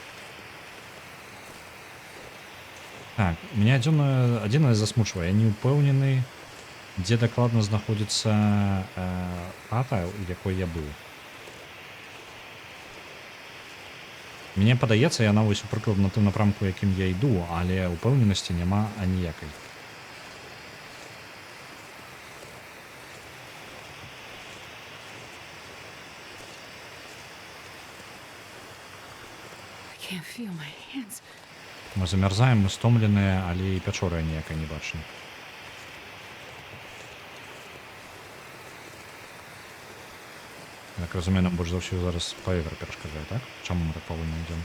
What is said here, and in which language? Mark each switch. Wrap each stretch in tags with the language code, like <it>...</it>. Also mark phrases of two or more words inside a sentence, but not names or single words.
<be>Так, меня адзінае засмучвае. Я не ўпэўнены, дзе дакладна знаходзіцца хата, у якой я быў. Мне падаецца, яна вось прыкладна на тым напрамку, якім я іду, але ўпэўненасці няма аніякай.</be> <en>I can't feel my hands.</en> <be>Мы замярзаем, мы стомленыя, але і пячоры ніякай не бачым. Так разумею, нам больш за ўсё зараз паветра перашкаджае, так? Чаму мы так павольна ідзём?</be>